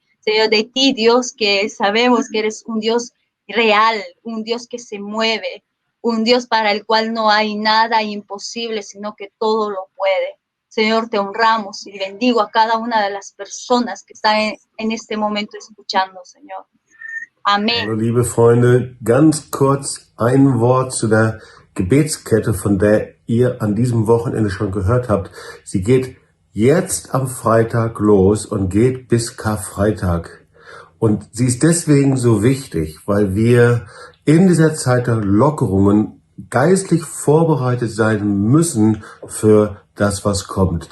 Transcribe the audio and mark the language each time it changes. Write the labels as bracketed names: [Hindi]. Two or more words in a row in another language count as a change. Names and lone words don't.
[Spanish] Señor, de ti, Dios, que sabemos que eres un Dios real, un Dios que se mueve, un Dios para el cual no hay nada imposible, sino que todo lo puede. Señor, te honramos y bendigo a cada una de las personas que están en este momento escuchando, Señor. Amén. [German] Also, liebe Freunde, ganz kurz ein Wort zu der Gebetskette, von der ihr an diesem Wochenende schon gehört habt. Sie geht jetzt am Freitag los und geht bis Karfreitag. Und sie ist deswegen so wichtig, weil wir in dieser Zeit der Lockerungen geistlich vorbereitet sein müssen für das, was kommt.